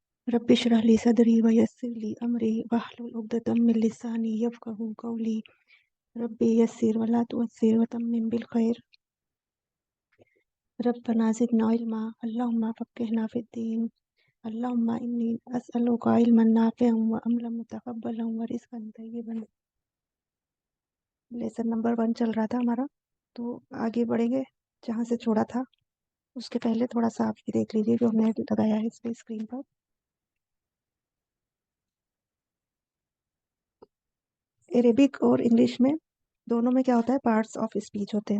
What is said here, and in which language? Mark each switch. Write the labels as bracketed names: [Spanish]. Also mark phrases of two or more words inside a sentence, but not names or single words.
[Arabic] رب اشرح لي صدري ويسر لي أمري واحلل عقدة من لساني يفقهوا قولي رب يسر ولا تعسر وتمم بالخير ربنا زدنا علما اللهم فقهنا في الدين اللهم إني أسألك علما نافعا وعملا متقبلا ورزقا طيبا. [English] lesson number [Hindi] 1 चल रहा था हमारा, तो आगे बढ़ेंगे जहाँ से छोड़ा था। उसके पहले थोड़ा सा आप ये देख लीजिए जो हमने लगाया है इस पे स्क्रीन पर। अरेबिक और इंग्लिश में दोनों में क्या होता है, [English] parts of speech [Hindi] होते हैं।